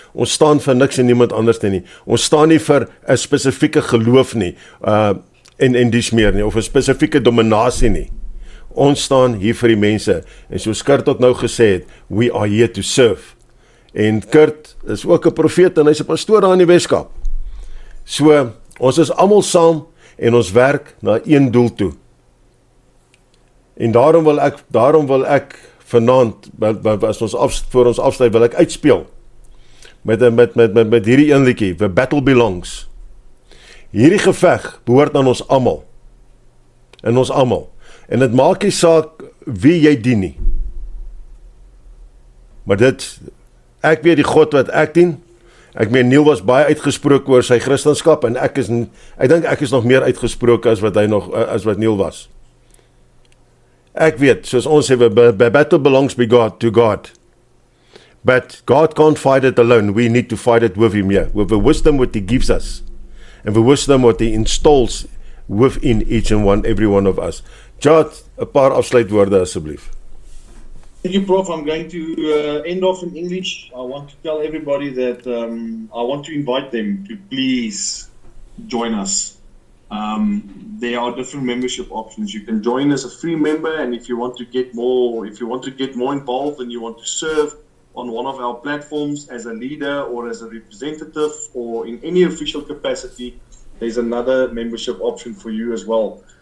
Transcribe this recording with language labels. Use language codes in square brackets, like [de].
[af] Ons staan vir niks en niemand anders nie. Ons staan nie vir 'n spesifieke geloof nie, en dies meer nie, of 'n spesifieke dominasie nie. Ons staan hier vir die mense, en soos Kurt ook nou gesê het, we are here to serve. En Kurt is ook 'n profeet, en hy's 'n pastoor daar in die Weskaap. So, ons is almal saam, en ons werk na een doel toe. En daarom wil ek vanaand, voor ons afsluit, wil ek uitspeel met hierdie een liedjie, The Battle Belongs. Hierdie geveg behoort aan ons almal. En ons almal. En dit maak nie saak wie jy dien nie. Maar ek weet die God wat ek dien. Ek meen, Neil was baie uitgesproke oor sy Christendom, en ek dink ek is nog meer uitgesproke as wat Neil was. Ek weet, soos ons sê, the battle belongs to God. [en] But God can't fight it alone. We need to fight it with him, with the wisdom what he gives us, and the wisdom what he installs within each and every one of us. [af] Jad, 'n paar afsluitwoorde asseblief. [en] Thank you, Prof. I'm going to end off in English. I want to tell everybody that I want to invite them to please join us. There are different membership options. You can join as a free member, and if you want to get more involved and you want to serve on one of our platforms as a leader or as a representative or in any official capacity, there's another membership option for you as well.